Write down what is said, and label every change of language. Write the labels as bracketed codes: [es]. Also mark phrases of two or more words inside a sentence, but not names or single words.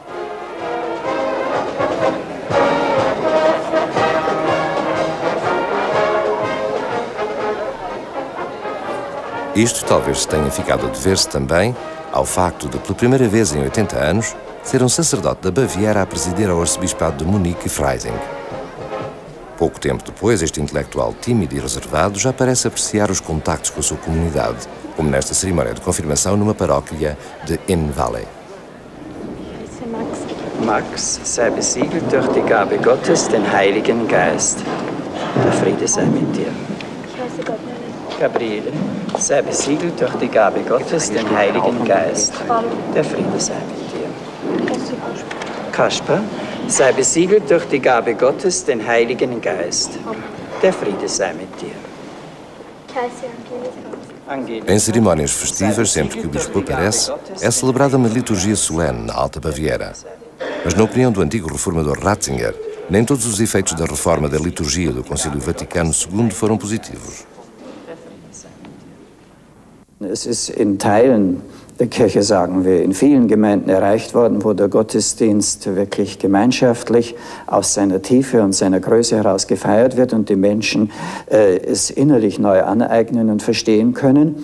[pt] Isto talvez tenha ficado a dever-se também ao facto de, pela primeira vez em 80 anos, ser um sacerdote da Baviera a presidir ao arcebispado de Munique e Freising. Pouco tempo depois, este intelectual tímido e reservado já parece apreciar os contactos com a sua comunidade, como nesta cerimónia de confirmação numa paróquia de Inn Valley. [de] Max, sei besiegelt durch die Gabe Gottes, den Heiligen Geist. Der Friede sei mit dir. Gabriele, sei besiegelt durch die Gabe Gottes, den Heiligen Geist. Der Friede sei mit dir. Kaspar, sei besiegelt durch die Gabe Gottes, den Heiligen Geist. Der Friede sei mit dir. [pt] Em cerimónias festivas, sempre que o bispo aparece, é celebrada uma liturgia solene na Alta Baviera. Mas na opinião do antigo reformador Ratzinger, nem todos os efeitos da reforma da liturgia do Concílio Vaticano II foram positivos. [de] Es ist in Teilen der Kirche, sagen wir, in vielen Gemeinden erreicht worden, wo der Gottesdienst wirklich gemeinschaftlich aus seiner Tiefe und seiner Größe heraus gefeiert wird und die Menschen es innerlich neu aneignen und verstehen können.